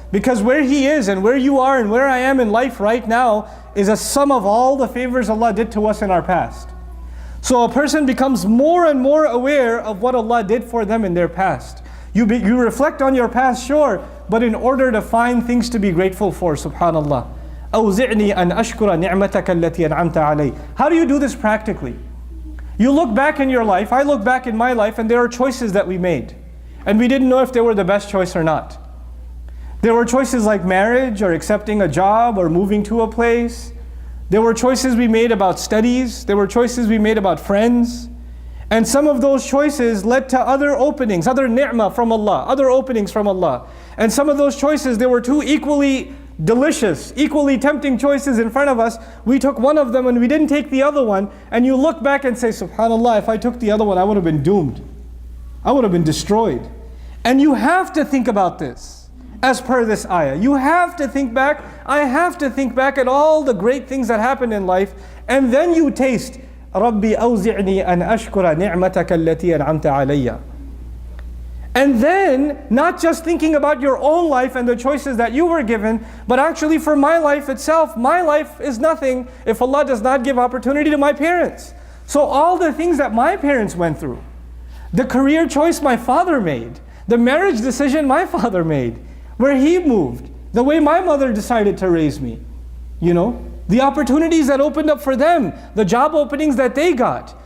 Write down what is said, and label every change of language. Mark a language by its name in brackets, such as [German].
[English] Because where he is and where you are and where I am in life right now is a sum of all the favors Allah did to us in our past. So a person becomes more and more aware of what Allah did for them in their past. You reflect on your past, sure, but in order to find things to be grateful for, subhanallah. [Arabic] أوزعني أن أشكر نعمتك التي أنعمت علي. [English] How do you do this practically? You look back in your life, I look back in my life, and there are choices that we made. And we didn't know if they were the best choice or not. There were choices like marriage, or accepting a job, or moving to a place. There were choices we made about studies. There were choices we made about friends. And some of those choices led to other openings, other ni'mah from Allah, other openings from Allah. And some of those choices, there were two equally delicious, equally tempting choices in front of us. We took one of them and we didn't take the other one. And you look back and say, subhanallah, if I took the other one, I would have been doomed. I would have been destroyed. And you have to think about this as per this ayah. You have to think back. I have to think back at all the great things that happened in life. And then you taste, [Arabic] رَبِّي أَوْزِعْنِي أَنْ أَشْكُرَ نِعْمَتَكَ الَّتِي أَنْعَمْتَ عَلَيَّ. [English] And then, not just thinking about your own life and the choices that you were given, but actually for my life itself, my life is nothing if Allah does not give opportunity to my parents. So all the things that my parents went through, the career choice my father made, the marriage decision my father made, where he moved, the way my mother decided to raise me, the opportunities that opened up for them, the job openings that they got.